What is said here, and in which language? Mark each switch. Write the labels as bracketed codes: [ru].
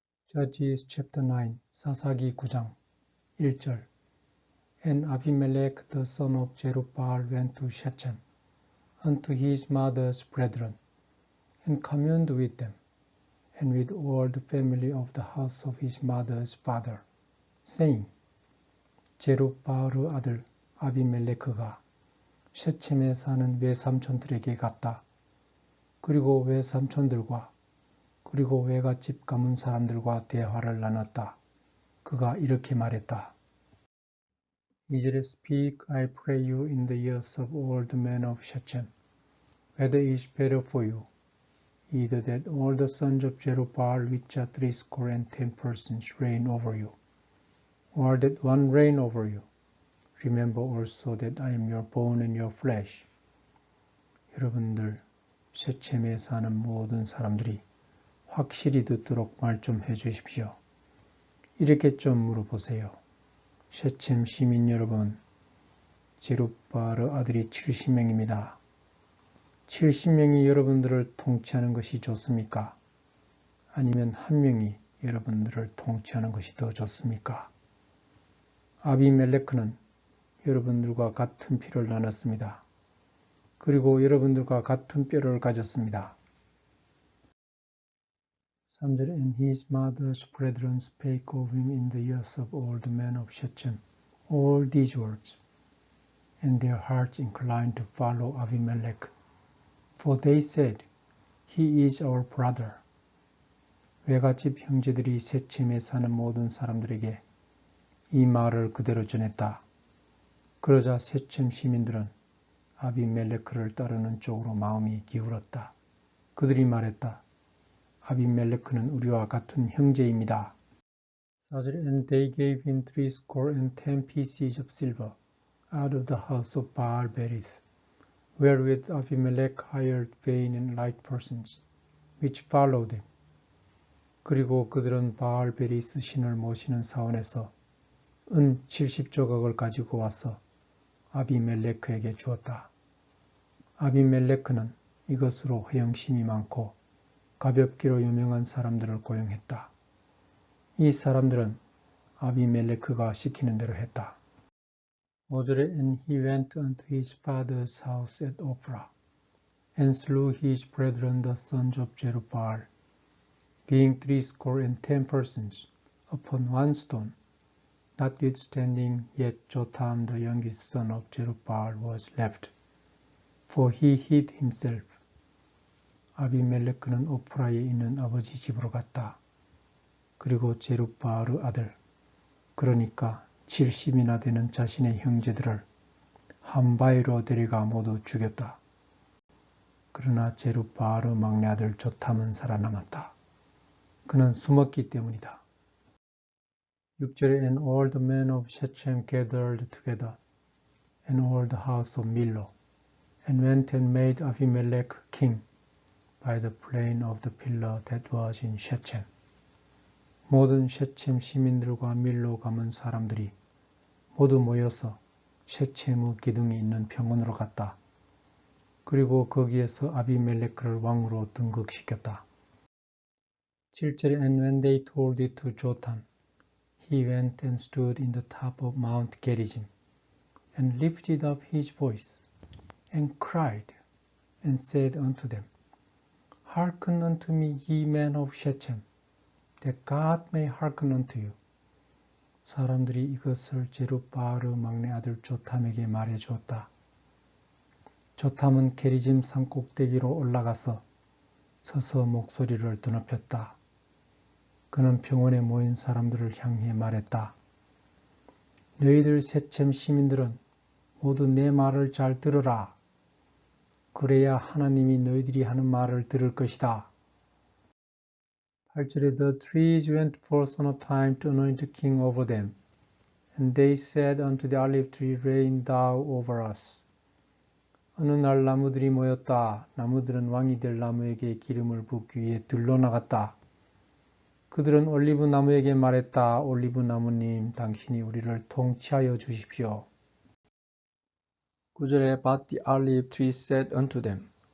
[en] Judges chapter 9, [ko] 사사기 9장 1절. [en] And Abimelech the son of Jerubbaal went to Shechem unto his mother's brethren, and communed with them, and with all the family of the house of his mother's father, saying, [ko] 제룹바알의 아들 아비멜레크가 셰쳄에 사는 외삼촌들에게 갔다. 그리고 외삼촌들과 그리고 외갓집 가문 사람들과 대화를 나눴다. 그가 이렇게 말했다. 2절에 [en] Speak, I pray you, in the ears of all the men of Shechem, whether it is better for you, either that all the sons of Jerubbaal which are 80 persons reign over you, or that one reign over you. Remember also that I am your bone and your flesh. [ko] 여러분들, 셰쳄에 사는 모든 사람들이 확실히 듣도록 말 좀 해주십시오. 이렇게 좀 물어보세요. 셰쳄 시민 여러분, 제룹바알의 아들이 70명입니다. 70명이 여러분들을 통치하는 것이 좋습니까? 아니면 한 명이 여러분들을 통치하는 것이 더 좋습니까? 아비멜레크는 여러분들과 같은 피를 나눴습니다. 그리고 여러분들과 같은 뼈를 가졌습니다. 3절 [en] And his mother's brethren spake of him in the ears of all the men of Shechem all these words, and their hearts inclined to follow Abimelech, for they said, He is our brother. [ko] 외갓집 형제들이 셋쳄에 사는 모든 사람들에게 이 말을 그대로 전했다. 그러자 셋쳄 시민들은 아비멜레크를 따르는 쪽으로 마음이 기울었다. 그들이 말했다. 아비멜레크는 우리와 같은 형제입니다. 4절 [en] And they gave him 80 pieces of silver out of the house of Baal Berith, wherewith Abimelech hired vain and light persons, which followed him. [ko] 그리고 그들은 바알 베리스 신을 모시는 사원에서 은 70조각을 가지고 와서 아비멜레크에게 주었다. 아비멜레크는 이것으로 허영심이 많고 가볍기로 유명한 사람들을 고용했다. 이 사람들은 아비멜레크가 시키는 대로 했다. 5절에 [en] And he went unto his father's house at Ophrah, and slew his brethren the sons of Jerubbaal, being 80 persons, upon one stone. Notwithstanding, yet Jotham the youngest son of Jerubbaal was left, for he hid himself. [ko] 아비멜레크는 오프라에 있는 아버지 집으로 갔다. 그리고 제룹바알의 아들, 그러니까 70이나 되는 자신의 형제들을 한 바위로 데려가 모두 죽였다. 그러나 제룹바알의 막내 아들 조탐은 살아남았다. 그는 숨었기 때문이다. 6절에 [en] And all the men of Shechem gathered together, and all the house of Millo, and went and made Abimelech king by the plain of the pillar that was in Shechem. [ko] 모든 셰쳄 시민들과 밀로 가문 사람들이 모두 모여서 셰쳄의 기둥이 있는 평원으로 갔다. 그리고 거기에서 아비멜레크를 왕으로 등극시켰다. 7절에 [en] And when they told it to Jotham, he went and stood in the top of Mount Gerizim, and lifted up his voice, and cried, and said unto them, Hearken unto me, ye men of Shechem, that God may hearken unto you. [ko] 사람들이 이것을 제룹바알의 막내 아들 조탐에게 말해 주었다. 조탐은 게리짐 산 꼭대기로 올라가서 서서 목소리를 드높였다. 그는 평원에 모인 사람들을 향해 말했다. 너희들 셋쳄 시민들은 모두 내 말을 잘 들으라. 그래야 하나님이 너희들이 하는 말을 들을 것이다. 8절에 [en] The trees went forth on a time to anoint a king over them, and they said unto the olive tree, Reign thou over us. [ko] 어느 날 나무들이 모였다. 나무들은 왕이 될 나무에게 기름을 붓기 위해 들러나갔다. 그들은 올리브 나무에게 말했다. 올리브 나무님, 당신이 우리를 통치하여 주십시오. 9절에 [en] But the olive tree said unto them,